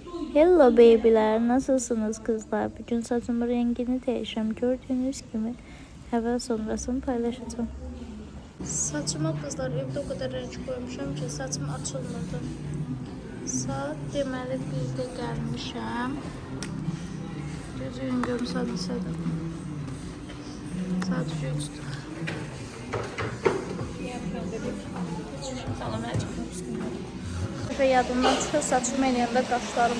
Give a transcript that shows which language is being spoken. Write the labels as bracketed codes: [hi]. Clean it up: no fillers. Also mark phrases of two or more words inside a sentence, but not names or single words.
[tr] Hello babyler, nasılsınız kızlar? Bugün saçımın rengini değiştirdim. Gördüğünüz gibi hemen sonrasını paylaşacağım. Saçıma kızlar evde o kadar renk koymuşam ki saçım açılmadı. [az] Saat deməli 1-də gəlmişəm. Gözüm gömsədəsə də. Saat 3-dür. Salam, və yadımdan çıxır saçımı eləyəndə qaşlarım.